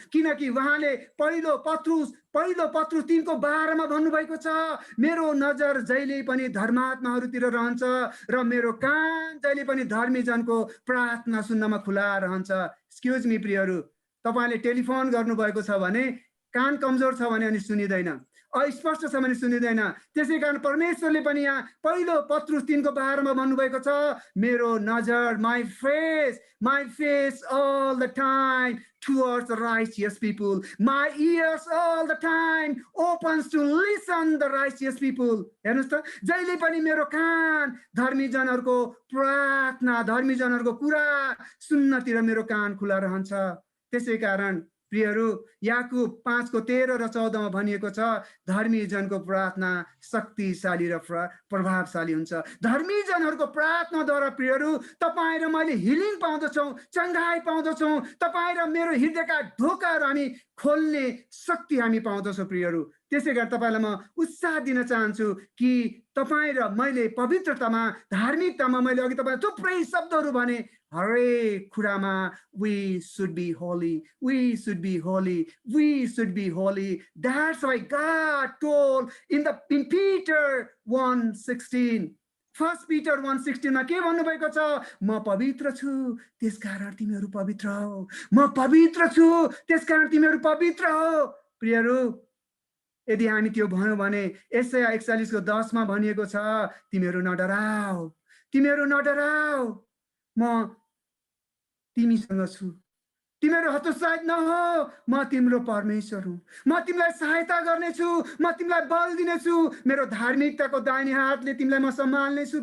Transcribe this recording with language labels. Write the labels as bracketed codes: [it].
[ne] किनकि उहाँले पहिलो पत्रुस 3:12 भन्नुभएको छ, मेरो नजर जहिले पनि धर्मात्माहरूतिर रहन्छ र मेरो कान जहिले पनि धर्मीजनको प्रार्थना सुन्नमा खुला रहन्छ। [en] excuse me [ne] प्रियहरू, तपाईँले टेलिफोन गर्नुभएको छ भने कान कमजोर छ भने अनि सुनिँदैन, अस्पष्ट छ भने सुनिँदैन। त्यसै कारण परमेश्वरले पनि यहाँ पहिलो पत्रुस 3:12 भन्नुभएको छ, मेरो नजर, [en] my face all the time towards the righteous people, [ne] my ears all the time opens to listen the righteous people। हेर्नुहोस् त, जहिले पनि मेरो कान धर्मीजनहरूको प्रार्थना, धर्मीजनहरूको कुरा सुन्नतिर मेरो कान खुला रहन्छ। त्यसै कारण प्रियहरू, याकुब 5:13 र 14 भनिएको छ, धर्मीजनको प्रार्थना शक्तिशाली र प्रभावशाली हुन्छ। धर्मीजनहरूको प्रार्थनाद्वारा प्रियहरू तपाईँ र मैले हिलिङ पाउँदछौँ, चङ्गाई पाउँदछौँ, तपाईँ र मेरो हृदयका ढोकाहरू हामी खोल्ने शक्ति हामी पाउँदछौँ प्रियहरू। त्यसै गरी तपाईँलाई म उत्साह दिन चाहन्छु कि तपाईँ र मैले पवित्रतामा, धार्मिकतामा, मैले अघि तपाईँ थुप्रै शब्दहरू भने, हरेक कुरामा [en] we should be holy, [ne] we should be holy, we should be holy. [en] That's why God told in Peter 1:16, 1 Peter 1:16 [ne] मा के भन्नुभएको छ? म पवित्र छु त्यसकारण तिमीहरू पवित्र हो, म पवित्र छु त्यसकारण तिमीहरू पवित्र हो। प्रियहरू, यदि हामी त्यो भन्यौँ भने यशाया 41:10 मा भनिएको छ, तिमीहरू नडराऊ, तिमीहरू नडराऊ, म तिमीसँग छु, तिमीहरू हतोत्साहित नहो, म तिम्रो परमेश्वर हुँ, म तिमीलाई सहायता गर्नेछु, म तिमीलाई बल दिनेछु, मेरो धार्मिकताको दाहिने हातले तिमीलाई म सम्हाल्नेछु।